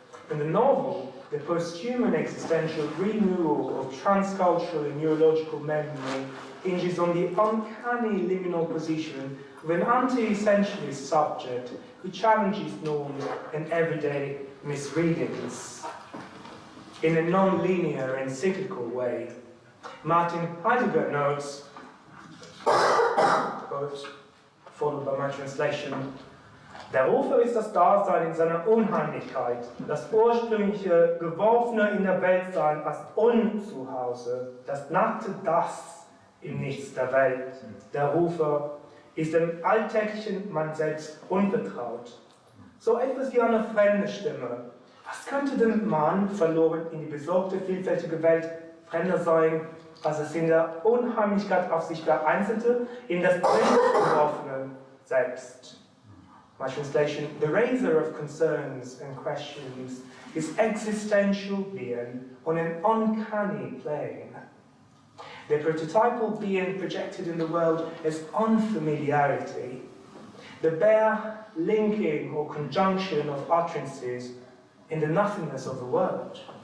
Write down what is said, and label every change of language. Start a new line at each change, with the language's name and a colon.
English: In the novel, the posthuman existential renewal of transcultural and neurological memory hinges on the uncanny liminal position of an anti-essentialist subject who challenges norms and everyday misreadings in a non-linear and cyclical way. Martin Heidegger notes, quote, followed by my translation,
German: der Rufer ist das Dasein in seiner Unheimlichkeit, das ursprüngliche, geworfene in der Weltsein als Unzuhause, das nackte Das im Nichts der Welt. Der Rufer ist dem alltäglichen Mann selbst unvertraut. So etwas wie eine fremde Stimme. Was könnte dem Mann verloren in die besorgte, vielfältige Welt fremder sein, als es in der Unheimlichkeit auf sich vereinzelte, in das Geworfene selbst?
English: My translation, the raiser of concerns and questions is existential being on an uncanny plane. The prototypal being projected in the world as unfamiliarity, the bare linking or conjunction of utterances in the nothingness of the world.